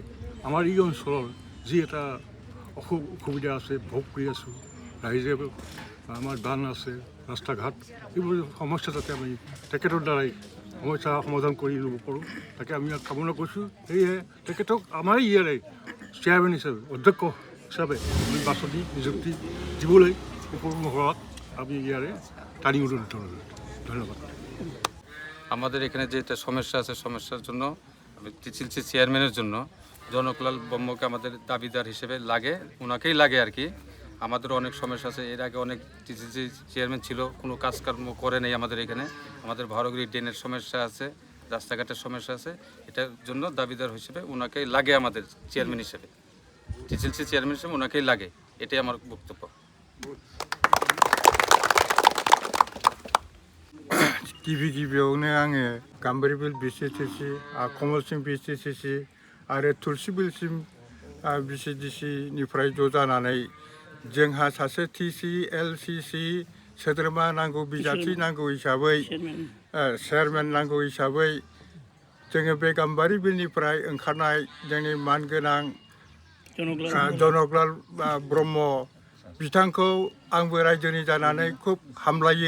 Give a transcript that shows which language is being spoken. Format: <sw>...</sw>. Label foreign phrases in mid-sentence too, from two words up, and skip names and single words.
<as>আমাৰ এই অঞ্চলৰ যি এটা অসুবিধা আছে ভোগ কৰি আছোঁ ৰাইজে আমাৰ বান আছে ৰাস্তা ঘাট এইবোৰ সমস্যা যাতে আমি তেখেতৰ দ্বাৰাই সমস্যা সমাধান কৰি ল'ব পাৰোঁ তাকে আমি কামনা কৰিছোঁ। সেয়েহে তেখেতক আমাৰ ইয়াৰে চেয়াৰমেন হিচাপে অধ্যক্ষ হিসাবে আমি বাছনি নিযুক্তি দিবলৈ উপক্রম হওয়াত আমি ইয়ারে টানি অনুরোধ ধন্যবাদ।</as> <bn>আমাদের এখানে যে সমস্যা আছে সমস্যার জন্য CLC চেয়ারম্যানের জন্য জনকলাল ব্রহ্মকে আমাদের দাবিদার হিসেবে লাগে, ওনাকেই লাগে আর কি। আমাদের অনেক সমস্যা আছে। এর আগে অনেক CLC চেয়ারম্যান ছিল, কোনো কাজকর্ম করে নেই আমাদের এখানে। আমাদের ভারগিরি ড্রেনের সমস্যা আছে, রাস্তাঘাটের সমস্যা আছে। এটার জন্য দাবিদার হিসেবে ওনাকেই লাগে আমাদের চেয়ারম্যান হিসেবে। CLC চেয়ারম্যান হিসেবে ওনাকেই লাগে, এটাই আমার বক্তব্য।</bn> <brx>गिबियावनो आङो गाम्बारिबिल BCDC कमल सिं BCDC आरो तुलसिबिलसिम BCDC निफ्राय ज' जानानै जोंहा सासे TCLCC सोद्रोमा नांगौ बिजाथि नांगौ हिसाबै चेयारमेन नांगौ हिसाबै जोङो बे गाम्बारिबिलनिफ्राय ओंखारनाय जोंनि मानगोनां जनकलाल ब्रह्म बिथांखौ आंबो रायजोनि जानानै खुब हामलायो।</brx>